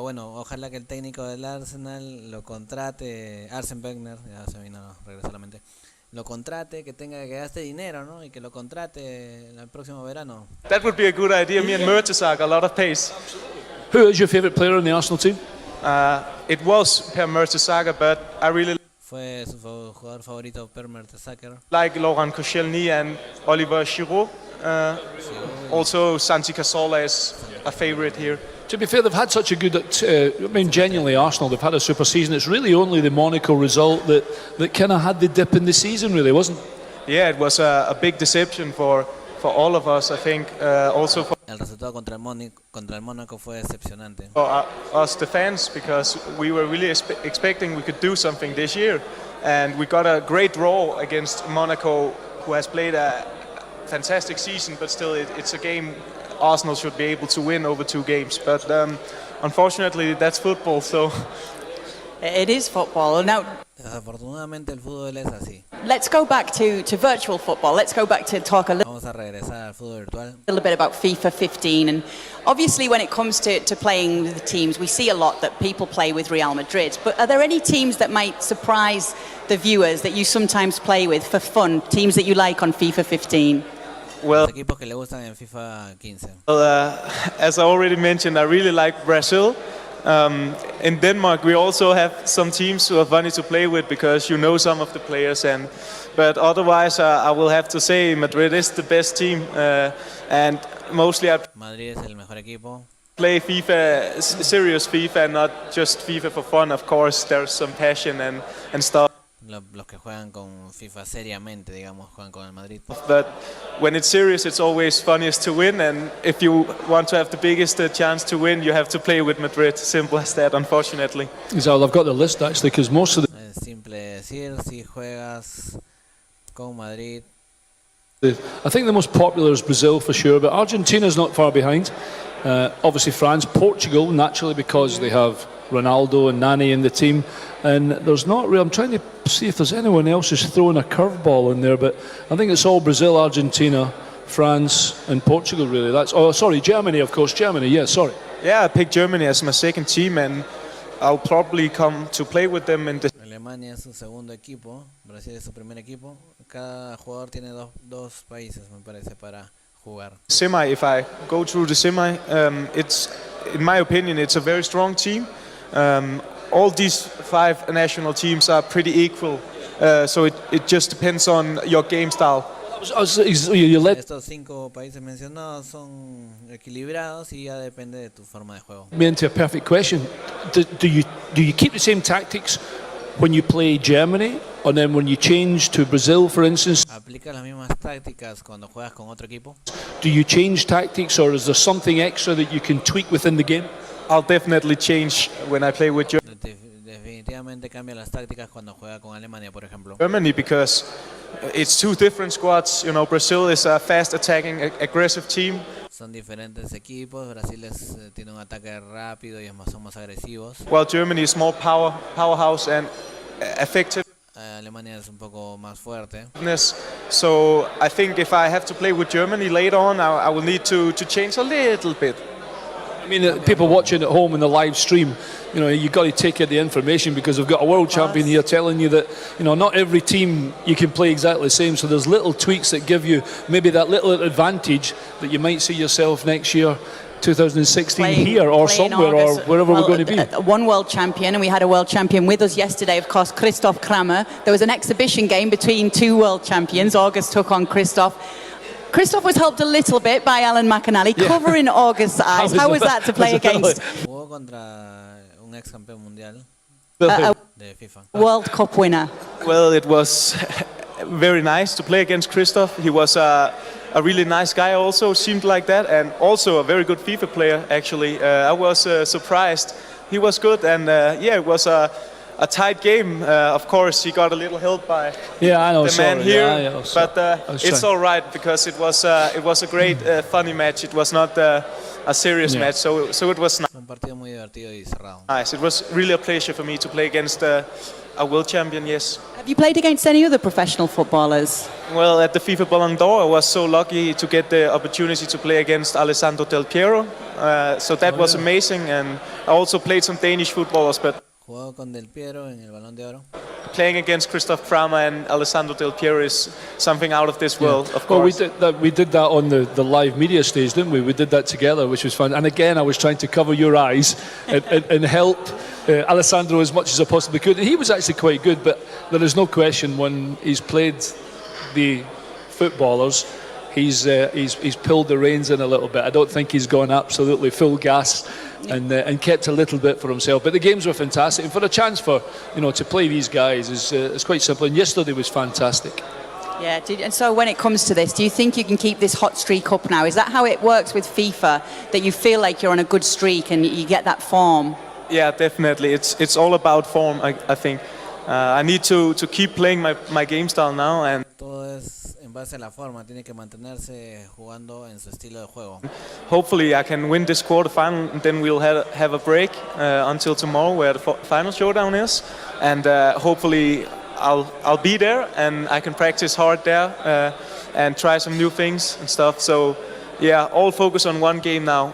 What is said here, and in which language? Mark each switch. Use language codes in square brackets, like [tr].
[es] Bueno, ojalá que el técnico del Arsenal lo contrate, Arsene Wenger, ya se vino, regresó a la mente. Lo contrate, que gaste dinero, ¿no? Y que lo contrate el próximo verano. [en] That would be a good idea. Me and Mertesacker, a lot of pace. Who is your favourite player in the Arsenal team? It was Per Mertesacker, but I really [es] Fue su jugador favorito, Per Mertesacker. [en] like Laurent Koscielny and Oliver Giroud. Also, Santi Cazorla is a favourite here. To be fair, they've had such a good, genuinely Arsenal, they've had a super season. It's really only the Monaco result that kind of had the dip in the season, really, wasn't it? Yeah, it was a big deception for all of us, I think. Also for [es] El resultado contra el Mónaco fue decepcionante. [en] us, the fans, because we were really expecting we could do something this year. And we got a great draw against Monaco, who has played a fantastic season, but still it's a game Arsenal should be able to win over 2 games. But unfortunately, that's football, so... It is football. Now, [es] Desafortunadamente el fútbol es así. [en] Let's go back to virtual football. Let's go back to talk a [es] Vamos a regresar al fútbol virtual. [en] little bit about FIFA 15. And obviously when it comes to playing with the teams, we see a lot that people play with Real Madrid. But are there any teams that might surprise the viewers that you sometimes play with for fun? Teams that you like on FIFA 15? Well, [es] Los equipos que le gustan en FIFA 15. [en] as I already mentioned, I really like Brazil. In Denmark, we also have some teams who are funny to play with because you know some of the players. But otherwise, I will have to say Madrid is the best team, and mostly I [es] Madrid es el mejor equipo. [en] play FIFA, serious FIFA, and not just FIFA for fun. Of course, there's some passion and stuff. [es] Los que juegan con FIFA seriamente, digamos, juegan con el Madrid. [en] But when it's serious, it's always funniest to win. And if you want to have the biggest chance to win, you have to play with Madrid. Simple as that, unfortunately. Exactly. I've got the list actually because most of the. [es] Es simple decir, si juegas con Madrid. [en] I think the most popular is Brazil for sure, but Argentina's not far behind. Obviously France, Portugal, naturally because they have Ronaldo and Nani in the team. And there's not really, I'm trying to see if there's anyone else who's throwing a curveball in there, but I think it's all Brazil, Argentina, France and Portugal really. Germany of course, sorry. Yeah, I picked Germany as my second team, and I'll probably come to play with them in the [es] Alemania es su segundo equipo, Brasil es su primer equipo. Cada jugador tiene dos países, me parece, para jugar. [en] semi. If I go through the semi, it's, in my opinion, it's a very strong team. All these 5 national teams are pretty equal, so it just depends on your game style. [es] Estos 5 países mencionados son equilibrados y ya depende de tu forma de juego. [en] Me into a perfect question. Do you keep the same tactics when you play Germany, and then when you change to Brazil, for instance? [es] ¿Aplicas las mismas tácticas cuando juegas con otro equipo? [en] Do you change tactics, or is there something extra that you can tweak within the game? I'll definitely change when I play with [es] Definitivamente cambia las tácticas cuando juega con Alemania, por ejemplo. [en] Germany, because it's 2 different squads. You know, Brazil is a fast attacking, aggressive team. [es] Son diferentes equipos. Brasil tiene un ataque rápido y son más agresivos. [en] While Germany is more powerhouse and effective. [es] Alemania es un poco más fuerte. [en] So I think if I have to play with Germany later on, I will need to change a little bit. I mean, people watching at home in the live stream, you know, you've got to take in the information because we've got a world champion here telling you that, you know, not every team you can play exactly the same. So there's little tweaks that give you maybe that little advantage that you might see yourself next year, 2016, here or somewhere or wherever we're going to be. One world champion, and we had a world champion with us yesterday, of course, Christoph Kramer. There was an exhibition game between 2 world champions. August took on Christoph. Christoph was helped a little bit by Alan McAnally, covering August's eyes. How was that to play against? [es] Jugó contra un ex campeón mundial de FIFA. [en] World Cup winner. Well, it was very nice to play against Christoph. He was a really nice guy also, seemed like that, and also a very good FIFA player, actually. I was surprised. He was good, and it was a tight game. Of course, he got a little help by the man here, but it's all right because it was a great, funny match. It was not a serious match, so it was nice. [es] Un partido muy divertido y cerrado. [en] Nice. It was really a pleasure for me to play against a world champion. Yes. Have you played against any other professional footballers? Well, at the FIFA Ballon d'Or, I was so lucky to get the opportunity to play against Alessandro Del Piero. So that was amazing, and I also played some Danish footballers, but. [es] Jugó con Del Piero en el Balón de Oro. [en] Playing against Christoph Kramer and Alessandro Del Piero is something out of this world, of course. Well, we did that on the live media stage, didn't we? We did that together, which was fun. And again, I was trying to cover your eyes and help Alessandro as much as I possibly could. And he was actually quite good, but there is no question when he's played the footballers, he's pulled the reins in a little bit. I don't think he's gone absolutely full gas and kept a little bit for himself. But the games were fantastic, and for a chance for to play these guys is quite simple. And yesterday was fantastic. Yeah, and so when it comes to this, do you think you can keep this hot streak up now? Is that how it works with FIFA, that you feel like you're on a good streak and you get that form? Yeah, definitely. It's all about form, I think. I need to keep playing my game style now, and [es] todo es en base a la forma, tiene que mantenerse jugando en su estilo de juego. [en] Hopefully I can win this quarterfinal, and then we'll have a break until tomorrow where the final showdown is, and hopefully I'll be there and I can practice hard there and try some new things and stuff. So yeah, all focus on one game now.